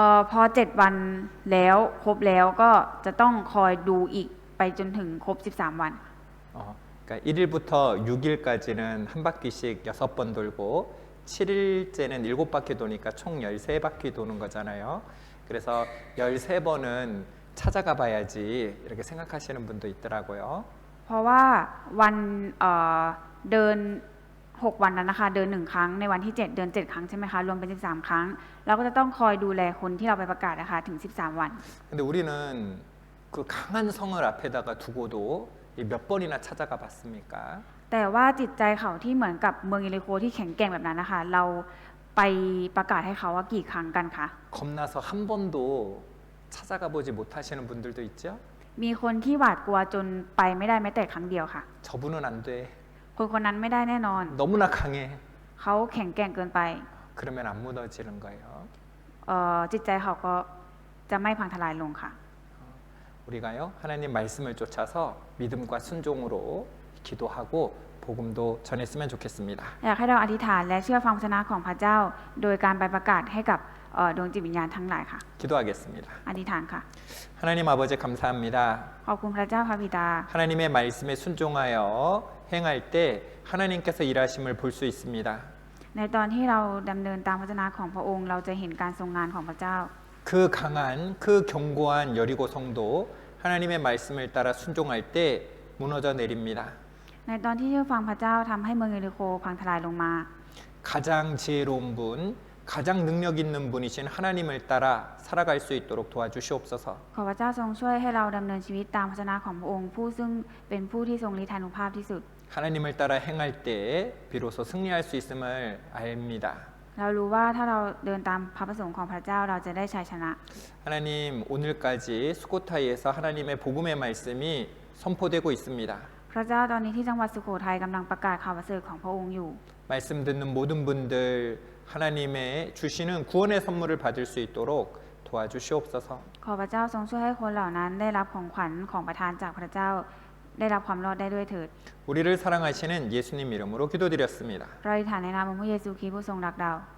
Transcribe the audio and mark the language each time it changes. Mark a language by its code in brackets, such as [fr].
[th] พอ7 วันแล้วครบแล้วก็จะต้องคอยดูอีกไปจนถึงครบ13 วัน [ko] 그러니까 1일부터 6일까지는 한 바퀴씩 6번 돌고 7일째는 7바퀴 도니까 총 13바퀴 도는 거잖아요. 그래서 13번은 찾아가 봐야지 이렇게 생각하시는 분도 있더라고요. [th] เพราะว่าวันเดิน6 วันนั้นนะคะเดิน1 ครั้งในวันที่7เดิน7 ครั้งใช่ไหมคะรวมเป็น13 ครั้งเราก็จะต้องคอยดูแลคนที่เราไปประกาศนะคะถึง13 วัน [ko] 근데 우리는 그 강한 성을 앞에다가 두고도 몇 번이나 찾아가 봤습니까? [th] แต่ว่าจิตใจเขาที่เหมือนกับเมืองเยริโคที่แข็งแกร่งแบบนั้นนะคะเราไปประกาศให้เขาว่ากี่ครั้งกันคะ [ko] 겁나서 한 번도 찾아가 보지 못하시는 분들도 있죠? [th] มีคนที่หวาดกลัวจนไปไม่ได้แม้แต่ครั้งเดียวค่ะ [ko] 저분은 안 돼. [th] คนคนนั้นไม่ได้แน่นอน [ko] 너무나 강해. [th] เขาแข็งแกร่งเกินไป [ko] 그러면 안 무너지는 거예요. [th] จิตใจเขาก็จะไม่พังทลายลงค่ะ [ko] 우리가요 하나님 말씀을 쫓아서 믿음과 순종으로 기도하고 복음도 전했으면 좋겠습니다. [th] อยากให้เราอธิษฐานและเชื่อฟังพระชนะของพระเจ้า โดยการไปประกาศให้กับดวงจิตวิญญาณทั้งหลายค่ะ [ko] 기도하겠습니다. [th] อธิษฐานค่ะ [ko] 하나님 아버지 감사합니다. [th] ขอบคุณพระเจ้าพระบิดา [ko] 하나님의 말씀에 순종하여 행할 때 하나님께서 일하심을 볼 수 있습니다. [th] ในตอนที่เราดำเนินตามพระชนะของพระองค์ เราจะเห็นการทรงงานของพระเจ้า [ko] 그 강한 그 견고한 여리고 성도 하나님의 말씀을 따라 순종할 때 무너져 내립니다. [th] ในตอนที่เชื่อฟังพระเจ้าทำให้เมืองเยริโคพังทลายลงมา [ko] 가장 지혜로운 분, 가장 능력 있는 분이신 하나님을 따라 살아갈 수 있도록 도와주시옵소서. [th] ขอพระเจ้าทรงช่วยให้เราดำเนินชีวิตตามพระชนะของพระองค์ ผู้ซึ่งเป็นผู้ที่ทรงฤทธานุภาพที่สุด [ko] 하나님을 따라 행할 때 비로소 승리할 수 있음을 압니다. [th] เรารู้ว่าถ้าเราเดินตามพระประสงค์ของพระเจ้าเราจะได้ชัยชนะ [ko] 하나님 오늘까지 수코타이에서 하나님의 복음의 말씀이 선포되고 있습니다. [th] พระเจ้าตอนนี้ที่จังหวัดสุโขทัยกำลังประกาศข่าวประเสริฐของพระองค์อยู่ [ko] 말씀 듣는 모든 분들 하나님의 주시는 구원의 선물을 받을 수 있도록 도와주시옵소서. [th] ขอพระเจ้าทรงช่วยให้คนเหล่านั้นได้รับของขวัญของประทานจากพระเจ้า ได้รับความรอดได้ด้วยเถิด [ko] 우리를 사랑하시는 예수님 이름으로 기도드렸습니다. [th] เราอธิษฐานในนามของพระเยซูคริสต์ผู้ทรงรักเรา